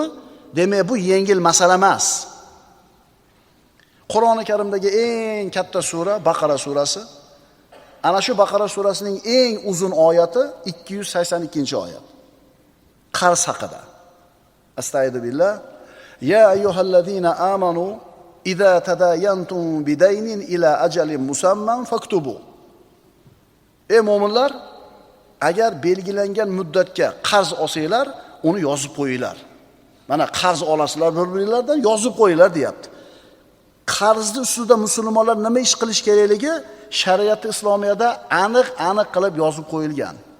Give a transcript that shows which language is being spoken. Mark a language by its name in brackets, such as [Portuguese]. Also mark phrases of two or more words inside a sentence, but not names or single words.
[Uzbek] Demak, bu yengil masala emas. Qur'oni Karimdagi eng katta sura Baqara surasi. Ana shu Baqara surasining eng uzun oyati 282-oyat. Qarz haqida. [Arabic] أستغفر الله. يا أيها الذين آمنوا إذا تداينتم بدين إلى أجل مسمى فاكتبوه. [Uzbek] Ey mu'minlar, agar belgilangan muddatga qarz olsanglar, uni yozib qo'yinglar. Mana qarz olasizlar bir-biringlardan, yozib qo'yinglar deyapti. Qarzni ustida musulmonlar nima ish qilish kerakligi shariat islomiyada aniq qilib yozib qo'yilgan.